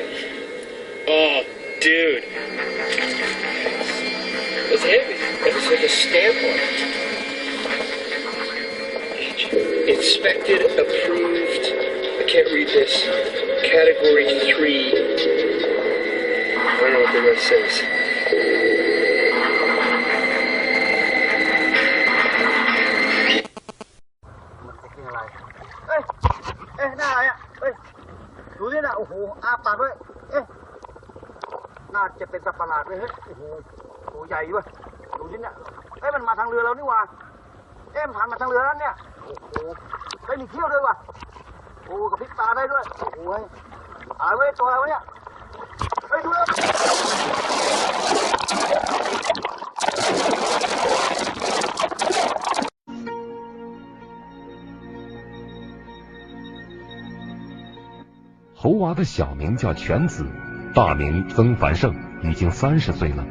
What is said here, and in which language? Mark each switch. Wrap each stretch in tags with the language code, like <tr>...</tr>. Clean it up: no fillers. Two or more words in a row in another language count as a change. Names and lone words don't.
<en>Oh, dude. It's heavy. It's like a stamp on it. Inspected, approved. I can't read this. Category 3. I don't know what the rest says.</en> <vi>Ê, nào này ạ.</vi> <th>Ê,ดูนี่นะโอ้โหอ้าปากด้วยเอ๊ะน่าจะเป็นสัตว์ประหลาดเลยเฮ้ยโอ้โหตัวใหญ่ด้วยดูนี่เนี่ยเอ้ยมันมาทางเรือเรานี่หว่าเอ๊ะมันผ่านมาทางเรือแล้วเนี่ยโอ้โหเฮ้ยมีเขี้ยวด้วยว่ะโอ้กับพริบตาได้ด้วยโอ้โหอะไรวะตัวอะไรวะเนี่ยเฮ้ยดูแล้ว</th> <zh>猴娃的小名叫犬子，大名曾繁盛，已经30岁了。</zh>